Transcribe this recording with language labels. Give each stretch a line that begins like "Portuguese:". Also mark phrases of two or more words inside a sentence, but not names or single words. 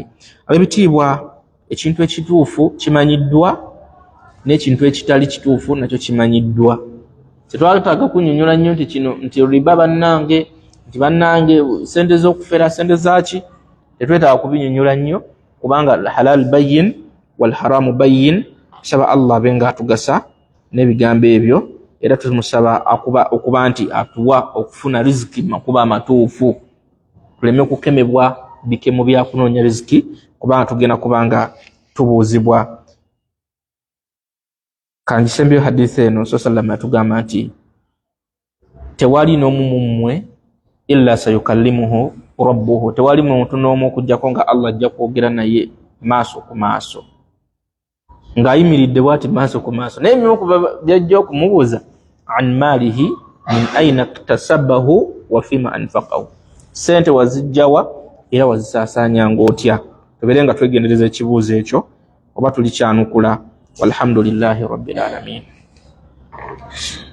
Ganda: Ab'ebitiibwa ekintu ekituufu kimanyiddwa n'ekintu ekitali kituufu nakyo kimanyiddwa. Tetwetaaga kunnyonnyola nnyo nti kino nti riba bannange nti bannange sente z'okufera sente zaaki tetwetaaga kubinnyonnyola nnyo kubanga
Arabic: الحلال بين والحرام بين.
Ganda: Tusaba Allah abe nga atugasa n'ebigambo ebyo era tumusaba okuba nti atuwa okufuna riziki makuba amatuufu tuleme kukemebwa bikemo bya kunoonya riziki kubanga tugenda kubanga tubuuzibwa. Kanjisembyo hadithi eno sallallahu atugamba nti tewali n'omu mmwe
Arabic: إلا سيكلمه ربه,
Ganda: tewali muntu n'omu okujjako nga Allah ajja kwogera naye maaso ku maaso ng'ayimiridde bw'ati maaso ku maaso. Naye ebimu byajja okumubuuza
Arabic: عن ماله من أين اكتسبه وفيما أنفقه,
Ganda: sente wazijjawa era wazisaasaanya ng'otya. Tubeere nga twegendereza ekibuuzo ekyo oba tulikyanukula.
Arabic: والحمد لله رب العالمين.